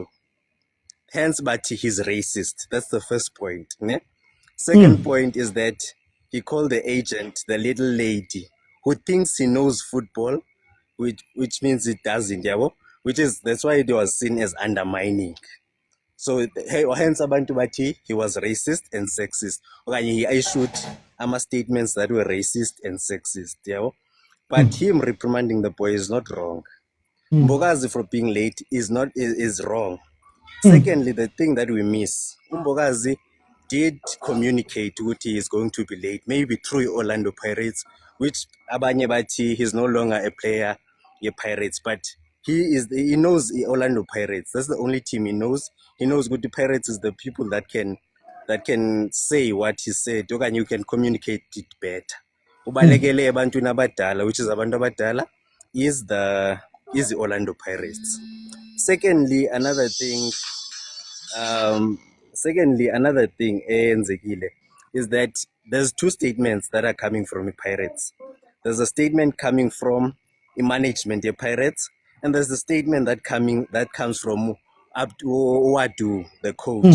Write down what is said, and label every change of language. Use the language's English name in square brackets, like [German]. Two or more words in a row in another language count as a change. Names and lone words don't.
[English] Hence, but he's racist. That's the first point. Ne? Second point is that he called the agent the little lady who thinks he knows football, which means it doesn't, yeah? That's why it was seen as undermining. So hence [Zulu] abantu bathi [English] he was racist and sexist. Okay, he issued statements that were racist and sexist, yeah? But him reprimanding the boy is not wrong. Mbogazi for being late is wrong. Secondly, the thing that we miss, Mbogazi did communicate what he is going to be late, maybe through Orlando Pirates, which [Zulu] abanye bathi [English] he's no longer a player, Pirates, but he knows Orlando Pirates. That's the only team he knows. He knows good Pirates is the people that can say what he said, and you can communicate it better. [Zulu] Ubalekele ebantwini abadala, [English] which is [Zulu] abantu abadala, [English] is the Orlando Pirates. Secondly, another thing is that there's two statements that are coming from the Pirates. There's a statement coming from the management of Pirates, and there's a statement that comes from Wadu, the coach.